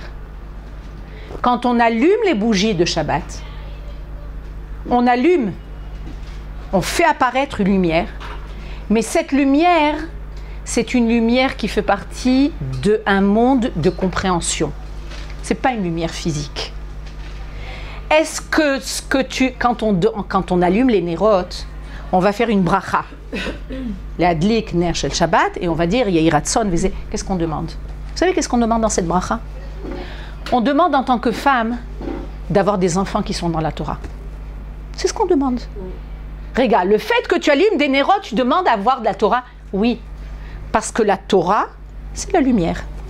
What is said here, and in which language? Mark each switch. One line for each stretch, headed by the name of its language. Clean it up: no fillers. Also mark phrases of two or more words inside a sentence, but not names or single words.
French: Quand on allume les bougies de Shabbat, on allume, on fait apparaître une lumière, mais cette lumière, c'est une lumière qui fait partie d'un monde de compréhension. Ce n'est pas une lumière physique. Est-ce que quand on allume les nérotes, on va faire une bracha,
Hebrew: להדליק נר של שבת,
French: et on va dire
Hebrew: יהי רצון וזה.
French: Qu'est-ce qu'on demande? Vous savez qu'est-ce qu'on demande dans cette bracha? On demande en tant que femme d'avoir des enfants qui sont dans la Torah. C'est ce qu'on demande. Regarde, le fait que tu allumes des nérotes, tu demandes à avoir de la Torah. Oui, parce que la Torah, c'est la lumière.